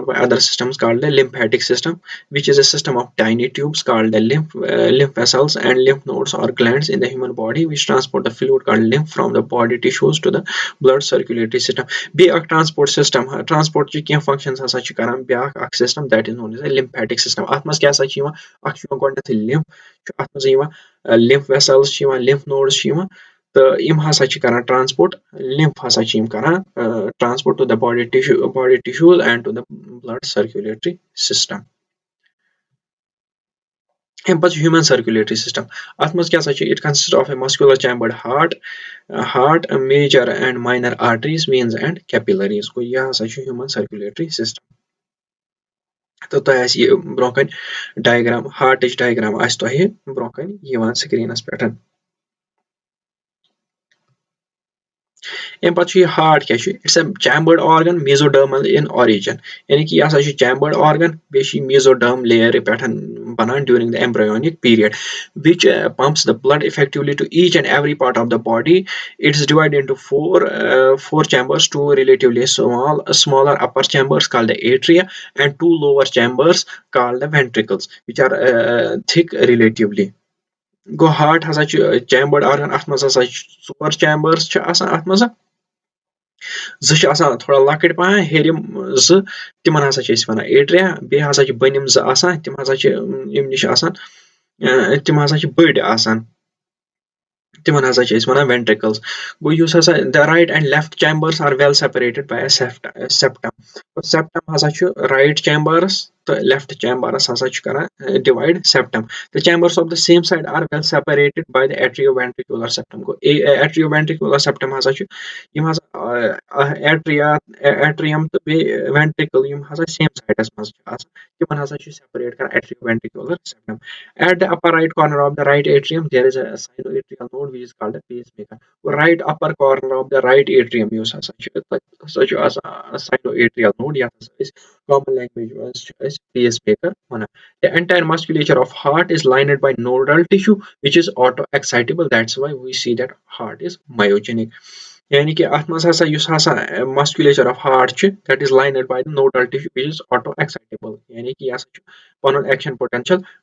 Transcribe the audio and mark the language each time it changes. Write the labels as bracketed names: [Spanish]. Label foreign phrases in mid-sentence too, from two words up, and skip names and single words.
[English] by other systems called the lymphatic system which is a system of tiny tubes called the lymph vessels and lymph nodes or glands in the human body which transport the fluid called lymph from the body tissues to the blood circulatory system [Kashmiri] بیٚیہِ اکھ [English] transport system transport [Kashmiri] چہِ کینٛہہ functions ہسا چھِ کران بیاکھ اکھ [English] system that is known as a lymphatic system [Kashmiri] اَتھ منٛز کیاہ ہسا چھِ یِوان اکھ چھُ یِوان گۄڈٕنیٚتھٕے lymph چھُ اَتھ منٛز یِوان [English] lymph vessels [Kashmiri] چھِ یِوان [English] lymph nodes [Kashmiri] چھِ یِوان تہٕ یِم ہسا چھِ کران [English] transport lymph [Kashmiri] ہسا چھِ یِم کران [English] transport to the body tissues and to the blood circulatory system [Kashmiri] اَمہِ پتہٕ چھُ [English] human circulatory system [Kashmiri] اَتھ منٛز کیاہ سا چھُ [English] it consists of a muscular chambered heart major and minor arteries veins and capillaries [Kashmiri] گوٚو یہِ ہسا چھُ [English] human circulatory system [Kashmiri] تہٕ تۄہہِ آسہِ یہِ برونٛہہ کَنہِ ڈایگرام ہارٹٕچ ڈایگرام آسہِ تۄہہِ برونٛہہ کَنہِ یِوان سکریٖنَس پٮ۪ٹھ اَمہِ پتہٕ چھُ یہِ ہارٹ کیاہ چھُ [English] it's a chambered organ mesodermal in origin [Kashmiri] یعنی کہِ یہِ ہسا چھُ [English] chambered organ [Kashmiri] بیٚیہِ چھُ یہِ میزوڈرم لییرٕ پٮ۪ٹھ بنان [English] during the embryonic period which pumps the blood effectively to each and every part of the body. It is divided into four chambers, two relatively smaller upper chambers called the atria and two lower chambers called the ventricles which are thick relatively. [Kashmiri] گوٚو ہارٹ ہسا چھُ [English] chambered organ [Kashmiri] اَتھ منٛز ہسا چھِ ژور چیمبٲرٕس چھِ آسان اَتھ منٛز زٕ چھِ آسان تھوڑا لۄکٕٹۍ پہم ہیٚرِم زٕ تِمن ہسا چھِ أسۍ وَنان ایٹریا بیٚیہِ ہسا چھِ بٔنِم زٕ آسان تِم ہسا چھِ یِم نِش آسان تِم ہسا چھِ بٔڑۍ آسان تِمن ہسا چھِ أسۍ وَنان ventricles گوٚو یُس ہسا [English] the right and left chambers are well separated by a septum [Kashmiri] ہسا چھُ [English] right chambers [Kashmiri] تہٕ [English] left chambers [Kashmiri] ہسا چھُ کران [English] divide septum the chambers of the same side are well separated by the atrioventricular septum [Kashmiri] گوٚو [English] atrioventricular septum [Kashmiri] ہسا چھُ یِم ہسا atrium تہٕ بیٚیہِ ventricle یِم ہسا [English] same sideَس [Kashmiri] منٛز چھِ آسان تِمن ہسا چھُ separate کران [English] atrioventricular septum at the upper right corner of the right atrium there is a sinoatrial node which is called a pacemaker right upper corner of the right atrium [Kashmiri] یُس ہسا چھُ سُہ چھُ آسان [English] sinoatrial node [Kashmiri] یَتھ ہسا أسۍ [English] common language [Kashmiri] منٛز چھِ أسۍ [English] pacemaker وَنان the entire musculature of heart is lined by nodal tissue which is auto excitable that's why we see that heart is myogenic [Kashmiri] یعنی کہِ اَتھ منٛز ہسا یُس ہسا [English] musculature of heart چھُ that is lined by the nodal tissue which is auto excitable [Kashmiri] یعنی کہِ یہِ ہسا چھُ پَنُن [English] action potential